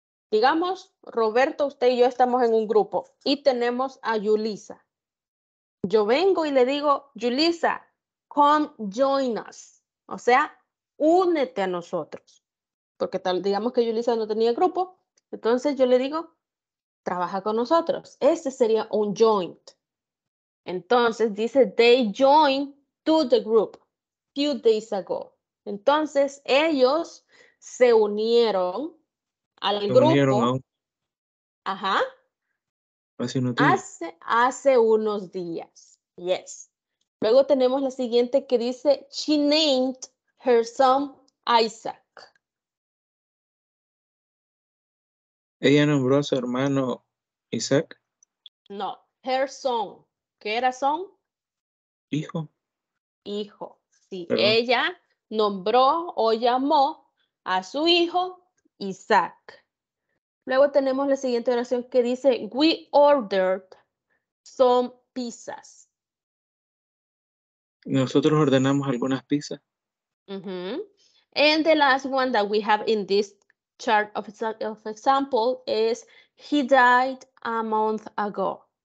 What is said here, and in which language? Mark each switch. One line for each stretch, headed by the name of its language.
Spanish: Digamos, Roberto, usted y yo estamos en un grupo y tenemos a Yulisa. Yo vengo y le digo, Yulisa,
English: come join us.
Spanish: O sea, únete a nosotros. Porque tal, digamos que Yulisa no tenía grupo, entonces yo le digo, trabaja con nosotros. Ese sería un joint. Entonces dice,
English: they joined to the group few days ago.
Spanish: Entonces ellos se unieron al Se unieron grupo, ajá, hace unos días. hace unos días.
English: Yes.
Spanish: Luego tenemos la siguiente que dice,
English: she named her son Isaac.
Spanish: Ella nombró a su hermano Isaac, No,
English: her son.
Spanish: ¿Qué era son? hijo, Hijo. Sí, perdón. ella nombró o llamó a su hijo Isaac. Luego tenemos la siguiente oración que dice,
English: we ordered some pizzas.
Spanish: Nosotros ordenamos algunas pizzas.
English: And the last one that we have in this chart of example is, he died a month ago.